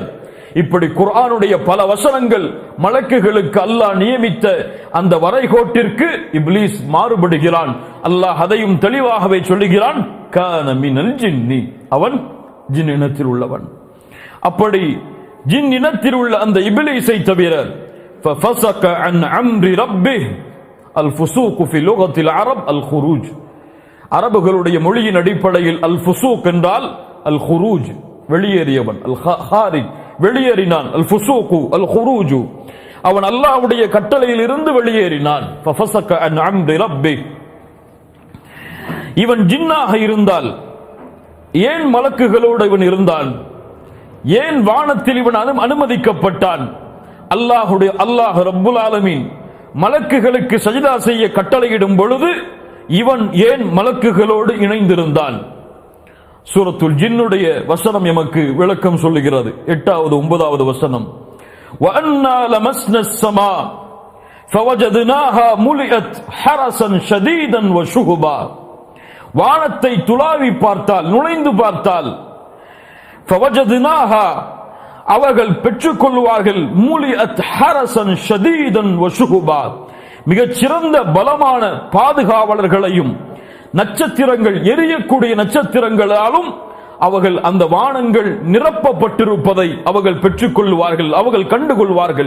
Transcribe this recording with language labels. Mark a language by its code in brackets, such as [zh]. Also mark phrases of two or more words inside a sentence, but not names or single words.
[ta] இப்படி குர்ஆனுடைய பல வசனங்கள் மலக்குகளுக்கு அல்லாஹ் நியமித்த அந்த வரைகோட்டிற்கு இப்லீஸ் மாறுபடுகிறான். அல்லாஹ் அதையும் தெளிவாகவே சொல்லுகிறான், [ar] كان من الجن, [ta] அவன் ஜின் இனத்தில் உள்ளவன். அப்படி ஜின் இனத்தில் உள்ள அந்த இப்லீஸை தவிர [ar] ففسق عن امر ربه الفسوق في لغه العرب الخروج. [ta] அரபுகளுடைய மொழியின் அடிப்படையில் [ar] الفسوق [ta] என்றால் [ar] الخروج, [ta] வெளியேறியவன். [ar] الخارج, [ta] வெளியேறினான். [ar] الفسوق الخروج, [ta] அவன் அல்லாஹ்வுடைய கட்டளையில் இருந்து வெளியேறினான். [ar] ففسق عن أمر ربي. [ta] இவன் ஜின்னாக இருந்தால் ஏன் மலக்குகளோடு இவன் இருந்தான்? ஏன் வானத்தில் இவன் அனுமதிக்கப்பட்டான்? அல்லாஹ் ரப்புல் ஆலமீன் மலக்குகளுக்கு சஜ்தா செய்ய கட்டளையிடும் பொழுது இவன் ஏன் மலக்குகளோடு இணைந்திருந்தான்? சூரத்துல் ஜின்னுடைய வசனம் எமக்கு விளக்கம் சொல்லுகிறது. 8வது 9வது வசனம். [ar] وَأَنَّا لَمَسْنَا السَّمَاءَ فَوَجَدْنَاهَا مُلِئَتْ حَرَسًا شَدِيدًا وَشُهُبًا. [ta] வானத்தை துளாவி பார்த்தால், நுழைந்து பார்த்தால், فَوَجَدْنَاهَا, அவர்கள் பெற்றுக்கொள்வார்கள், [ar] ملئت حرسا شديدا وشهبا, [ta] மிகச் சிறந்த பலமான பாதுகாவலர்களையும் நட்சத்திரங்கள் எரியக்கூடிய நட்சத்திரங்களாலும் அவர்கள் அந்த வானங்கள் நிரப்பப்பட்டிருப்பதை அவர்கள் பெற்றுக் கொள்வார்கள், அவர்கள் கண்டுகொள்வார்கள்.